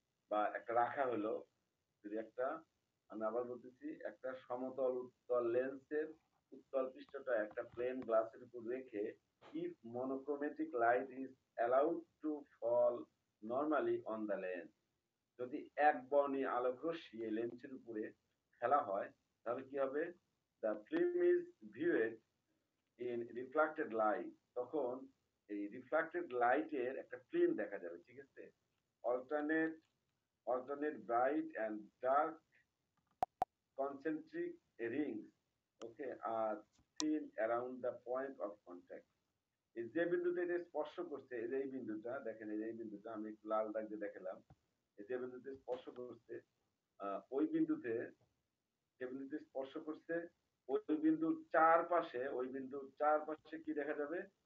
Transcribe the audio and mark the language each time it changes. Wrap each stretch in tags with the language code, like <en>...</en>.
<bn>বা একটা রাখা হলো, যদি একটা, আমি আবার বলতেছি, একটা সমতল উত্তল লেন্সের উত্তল পৃষ্ঠটা একটা প্লেন গ্লাসের উপর রেখে</bn> <en>if monochromatic light is allowed to fall normally on the lens,</en> <bn>যদি একবর্ণী আলোক রশ্মি এই লেন্সের উপরে ফেলা হয় তাহলে কি হবে?</bn> <en>the film is viewed in reflected light,</en> <bn>তখন এই রিফ্লেক্টেড লাইটের একটা ফিল্ম দেখা যাবে, ঠিক আছে?</bn> <en>alternate alternate bright and dark concentric rings, okay, are seen around the point of contact.</en> <bn>এই যে বিন্দুতে এটা স্পর্শ করছে, এই যে এই বিন্দুটা দেখেন, এই যে এই বিন্দুটা আমি একটু লাল দাগ দিয়ে দেখালাম, এই যে বিন্দুতে স্পর্শ করছে, ওই বিন্দুতে, যে বিন্দুতে স্পর্শ করছে ওই বিন্দুর চারপাশে, ওই বিন্দুর চারপাশে কি দেখা যাবে?</bn>